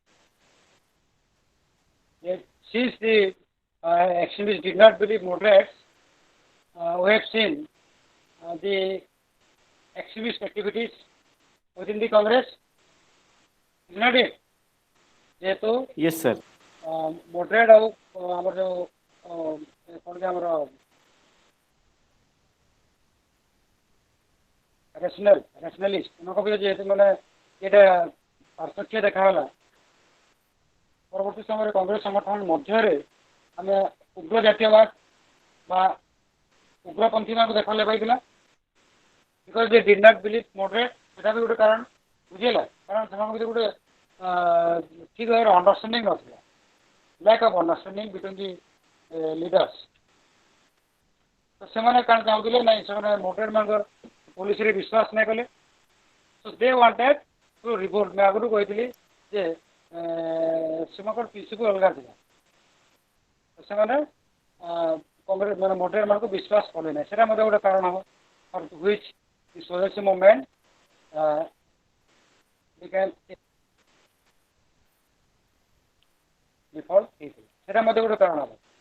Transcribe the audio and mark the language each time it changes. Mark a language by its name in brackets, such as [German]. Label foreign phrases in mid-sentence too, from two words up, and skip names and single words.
[English] Yet, since the extremists did not believe moderates, we have seen the extremist activities within the Congress. Is not it? जेहेतु Yes, sir. [Odia] moderate ଆଉ ଆମର ଯୋଉ କ'ଣ କି ଆମର rationalist ଏମାନଙ୍କ ଭିତରେ ଯେହେତୁ ମାନେ ଏଇଟା ପାର୍ଥକ୍ୟ ଦେଖାଗଲା ପରବର୍ତ୍ତୀ ସମୟରେ କଂଗ୍ରେସ ସଂଗଠନ ମଧ୍ୟରେ ଆମେ ଉଗ୍ର ଜାତୀୟବାଦ ବା ଉଗ୍ରପନ୍ଥୀମାନଙ୍କୁ ଦେଖାଲେ ପାଇଥିଲା [English] because they did not believe moderate [Odia] ସେଟା ବି ଗୋଟେ କାରଣ ବୁଝିହେଲା କାରଣ ସେମାନଙ୍କ ଭିତରେ ଗୋଟେ ଠିକ୍ ଭାବରେ ଅଣ୍ଡରଷ୍ଟାଣ୍ଡିଂ ନଥିଲା [English] lack of understanding between the leaders [Odia] ତ ସେମାନେ କାରଣ ଚାହୁଁଥିଲେ ନାଇଁ ସେମାନେ moderate ମାନଙ୍କର ପୋଲିସରେ ବିଶ୍ୱାସ ନାଇଁ କଲେ [English] so they wanted to revolt [Odia] ମୁଁ ଆଗରୁ କହିଥିଲି ଯେ ସେମାନଙ୍କର ପ୍ରିନ୍ସିପଲ୍ ଅଲଗା ଥିଲା ସେମାନେ କଂଗ୍ରେସ ମାନେ moderate ମାନଙ୍କୁ ବିଶ୍ୱାସ କଲେ ନାହିଁ ସେଟା ମଧ୍ୟ ଗୋଟେ କାରଣ ହବ [English] for which the Swadeshi movement became default [Odia] ହେଇଥିଲା ସେଟା ମଧ୍ୟ ଗୋଟେ କାରଣ ହବ